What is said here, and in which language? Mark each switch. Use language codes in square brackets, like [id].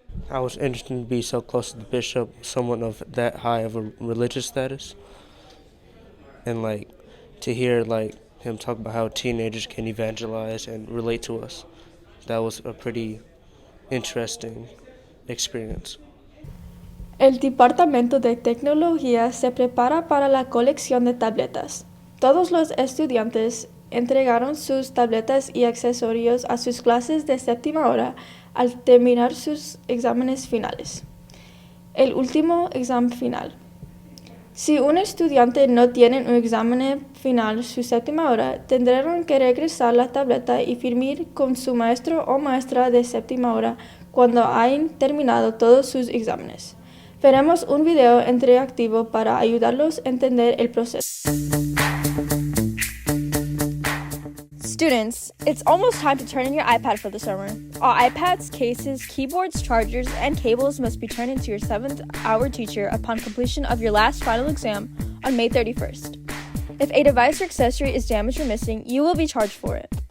[en] I was interested to be so close to the bishop, someone of that high of a religious status, and to hear him talk about how teenagers can evangelize and relate to us. That was a pretty interesting experience. [es] El Departamento de Tecnología se prepara para la colección de tabletas. Todos los estudiantes entregaron sus tabletas y accesorios a sus clases de séptima hora al terminar sus exámenes finales. El último examen final. Si un estudiante no tiene un examen final su séptima hora, tendrán que regresar la tableta y firmar con su maestro o maestra de séptima hora cuando hayan terminado todos sus exámenes. Veremos un video interactivo para ayudarlos a entender el proceso. [en] Students, it's almost time to turn in your iPad for the summer. All iPads, cases, keyboards, chargers, and cables must be turned into your 7th-hour teacher upon completion of your last final exam on May 31st. If a device or accessory is damaged or missing, you will be charged for it.